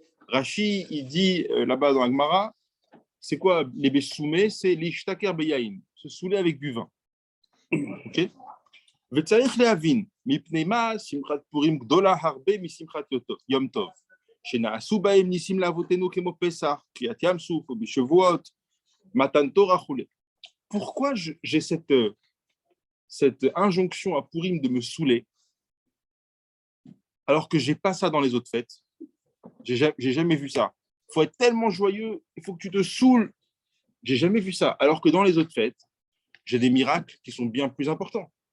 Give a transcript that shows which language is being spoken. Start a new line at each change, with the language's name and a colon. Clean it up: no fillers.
French: Rashi, il dit là-bas dans la Gemara, c'est quoi les bessoumés? C'est l'
Hebrew: ishtaker beyaïn,
French: se saouler avec du vin. Ok?
Hebrew: וצריך להבין, מפני מה שמחת פורים גדולה הרבה משמחת יום טוב, שנעשו בהם ניסים לאבותינו כמו פסח, קריאת ים סוף או בשבועות, מתן תורה וכו'.
French: Pourquoi j'ai cette injonction à Purim de me saouler alors que j'ai pas ça dans les autres fêtes? J'ai jamais vu ça. Il faut être tellement joyeux, il faut que tu te saoules. J'ai jamais vu ça. Alors que dans les autres fêtes, j'ai des miracles qui sont bien plus importants.